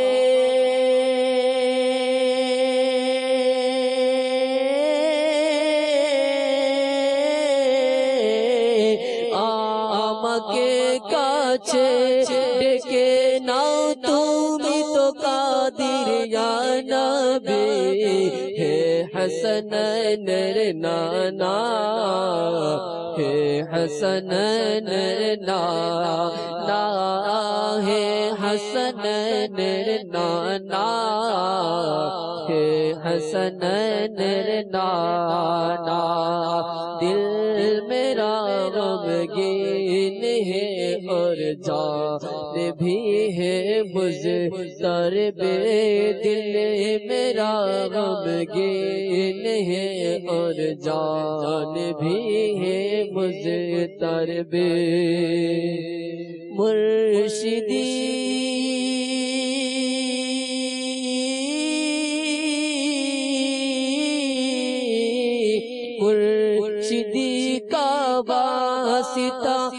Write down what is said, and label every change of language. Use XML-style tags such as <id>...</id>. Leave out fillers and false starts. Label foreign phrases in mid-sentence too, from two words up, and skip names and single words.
<bn>আমাকে কাছে ডেকে নাও তুমি তো কাদির</bn> <ar>يا نبي</ar> <bn>হে হাসানাইন রে নানা হে হাসানাইন রে নানা হে হাসানাইন রে নানা হে</bn> <ur>حسنین نانا دل میرا غمگین ہے اور جان بھی ہے مضطرب بے دل میرا غمگین ہے اور جان بھی ہے مضطرب مرشدی مرشدی کا واسطہ</ur>